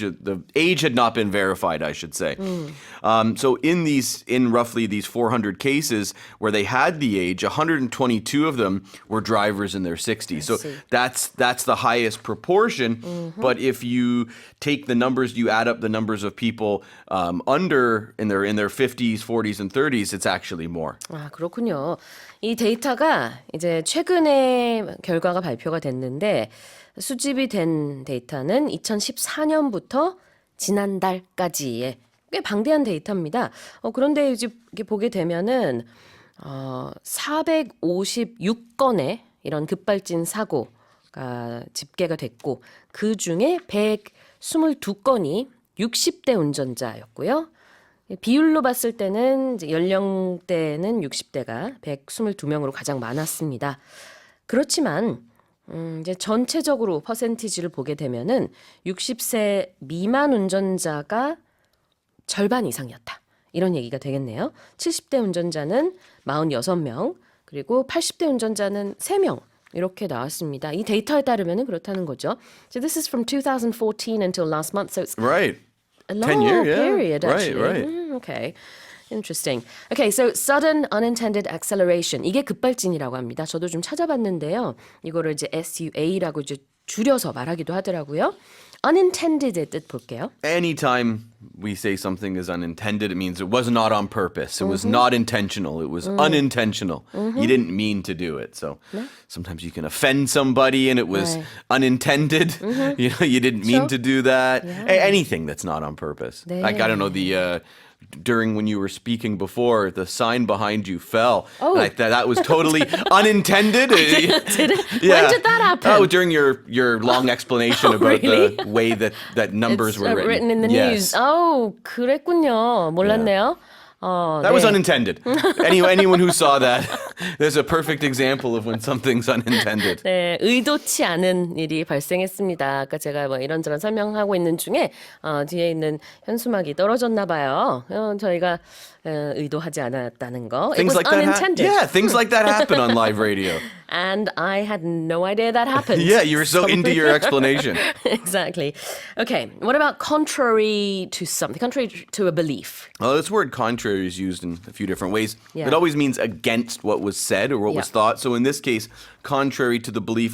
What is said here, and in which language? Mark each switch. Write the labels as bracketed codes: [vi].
[en] The age had not been verified, I should say. So in roughly these 400 cases where they had the age, 122 of them were drivers in their 60s. So that's the highest proportion. But if you take the numbers, you add up the numbers of people under in their 50s, 40s, and 30s, it's actually more. [ko] 아, 그렇군요. 이 데이터가 이제 최근에 결과가 발표가 됐는데 수집이 된 데이터는 2014년부터 지난달까지의 꽤 방대한 데이터입니다. 그런데 이제 이렇게 보게 되면은 456건의 이런 급발진 사고가 집계가 됐고 그 중에 122건이 60대 운전자였고요. 비율로 봤을 때는 이제 연령대는 60대가 122명으로 가장 많았습니다. 그렇지만 이제 전체적으로 퍼센티지를 보게 되면은 60세 미만 운전자가 절반 이상이었다. 이런 얘기가 되겠네요. 70대 운전자는 46명, 그리고 80대 운전자는 3명. 이렇게 나왔습니다. 이 데이터에 따르면 그렇다는 거죠. [en] So this is from 2014 until last month. So it's Right. a long 10-year, period, actually. Right. Okay. Interesting. Okay, so sudden unintended acceleration. [ko] 이게 급발진이라고 합니다. 저도 좀 찾아봤는데요. 이거를 이제 SUA라고 이제 줄여서 말하기도 하더라고요. Unintended의 뜻 볼게요. [en] Anytime we say something is unintended, it means it was not on purpose. It was not intentional. It was unintentional. You didn't mean to do it. So sometimes you can offend somebody and it was unintended. You didn't mean to do that. Anything that's not on purpose. [ko] 네. [en] Like, I don't know, during when you were speaking before, the sign behind you fell. Oh. Like that was totally unintended. Did it? When did that happen? Oh, during your long explanation about really? the way that numbers It's were written in the news. Oh, [ko] 그랬군요. 몰랐네요. [en] That was unintended. Anyone who saw that, there's a perfect example of when something's unintended. [ko] 네, 의도치 않은 일이 발생했습니다. 아까 제가 뭐 이런저런 설명하고 있는 중에 뒤에 있는 현수막이 떨어졌나 봐요. 저희가 의도하지 않았다는 거. [en] It Things was like that unintended. things like that happen on live radio. And I had no idea that happened. Yeah, you were so into your explanation. Exactly. Okay, what about contrary to something, contrary to a belief? Well, this word contrary is used in a few different ways. Yeah. It always means against what was said or what was thought. So in this case, contrary to the belief.